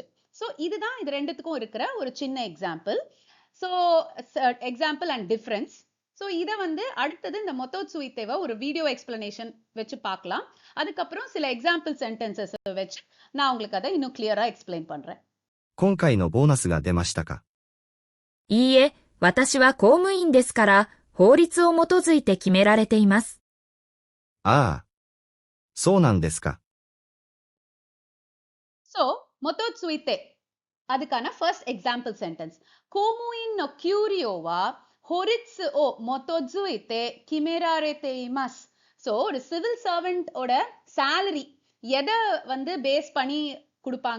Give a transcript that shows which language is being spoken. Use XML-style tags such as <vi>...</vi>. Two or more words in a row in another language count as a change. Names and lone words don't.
<ta>சோ இதுதான் இது ரெண்டுத்துக்கும் இருக்கிற ஒரு சின்ன எக்ஸாம்பிள்.</ta> <en>so example and difference.</en> <ta>சோ இத வந்து அடுத்தது இந்த மொத்தோட்சுயித்தேவை ஒரு</ta> <en>video explanation</en> <ta>வச்சு பார்க்கலாம். அதுக்கப்புறம் சில</ta> <en>example sentences</en> <ta>வச்சு நான் உங்களுக்கு அதை இன்னும் கிளியரா எக்ஸ்பிளைன் பண்றேன்.</ta> <ja>今回のボーナスが出ましたか？いいえ、私は公務員ですから、法律を基づいて決められています。ああ、そうなんですか。</ja> <ta>சோ மொத்தோட்சுயித்தே அதுக்கான</ta> <en>first example sentence.</en> <ja>公務員の給料は法律を基づいて決められています.</ja> <ta>சோ ஒரு</ta> <en>civil servant</en> <ta>ஓட salary எதை வந்து பேஸ் பண்ணி கொடுப்பாங்க?</ta>